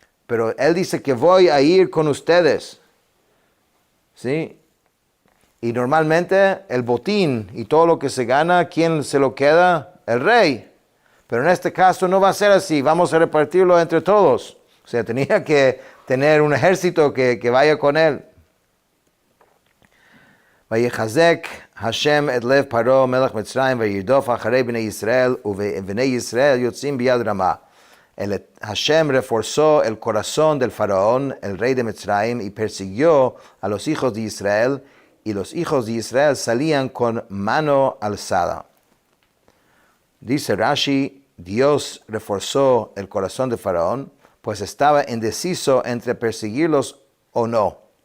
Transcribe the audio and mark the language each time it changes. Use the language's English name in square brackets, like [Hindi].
[Spanish] Pero él dice que voy a ir con ustedes. ¿Sí? Y normalmente el botín y todo lo que se gana, ¿quién se lo queda? El rey. Pero en este caso no va a ser así, vamos a repartirlo entre todos. O sea, tenía que tener un ejército que vaya con él. [Hebrew] ויחזק השם את לב פרעה מלך מצרים וירדוף אחרי בני ישראל ובני ישראל יוצאים ביד רמה. [Spanish] Hashem reforzó el corazón del faraón, el rey de Mitzrayim, y persiguió a los hijos de Israel, y los hijos de Israel salían con mano alzada. Dice Rashi, Dios reforzó el corazón de Faraón, pues estaba indeciso entre perseguirlos o no.